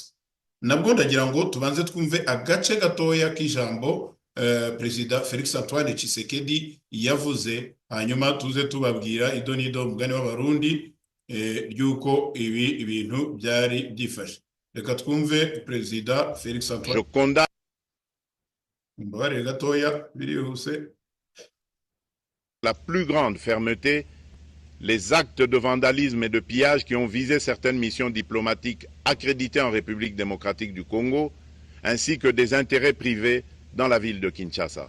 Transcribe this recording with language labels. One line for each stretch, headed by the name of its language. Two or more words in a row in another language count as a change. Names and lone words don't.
Kinyarwanda: Nabwo ndagira ngo tubanze twumve agace gatoya k'ijambo Perezida Felix Antoine Tshisekedi yavuze, hanyuma tuze tubabwira idonido mugani w'abarundi ryuko ibi ibintu byari byifashe. Reka twumve Perezida Felix Antoine.
French: La plus grande fermeté les actes de vandalisme et de pillage qui ont visé certaines missions diplomatiques accréditées en République démocratique du Congo, ainsi que des intérêts privés dans la ville de Kinshasa.